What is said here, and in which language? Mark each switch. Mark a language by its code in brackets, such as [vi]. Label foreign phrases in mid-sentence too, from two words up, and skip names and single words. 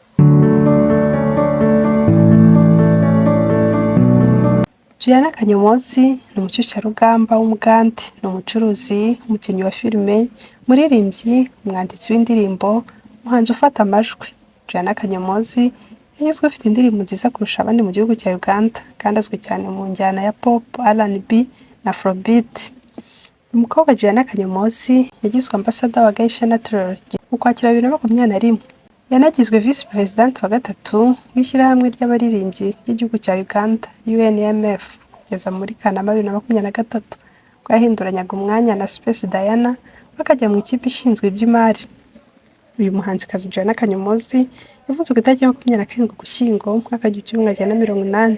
[rw] Juliana Kanyomozi ni umushyushyarugamba w'umugande, ni umucuruzi, umukinnyi wa filime, umuririmbyi, umwanditsi w'indirimbo, umuhanzi ufata amajwi. Juliana Kanyomozi yagizwe afite indirimbo nziza kurusha abandi mu gihugu cya Uganda, kandi azwi cyane mu njyana ya pop, R&B na Afrobeat. Umukobwa Juliana Kanyomozi yagizwe ambassador wa Geisha Natural mu Ukwakira 2021. Yanagizwe [en] vice president [rw] wa gatatu w'ishyirahamwe ry'abaririmbyi ry'igihugu cya Uganda UNMF kugeza muri Kanama 2023, ko yahinduranyaga umwanya na Space Diana bakajya mu ikipe ishinzwe iby'imari. Uyu muhanzikazi Juliana Kanyomozi yavutse ku itariki 27 Ugushyingo mu mwaka w'1980.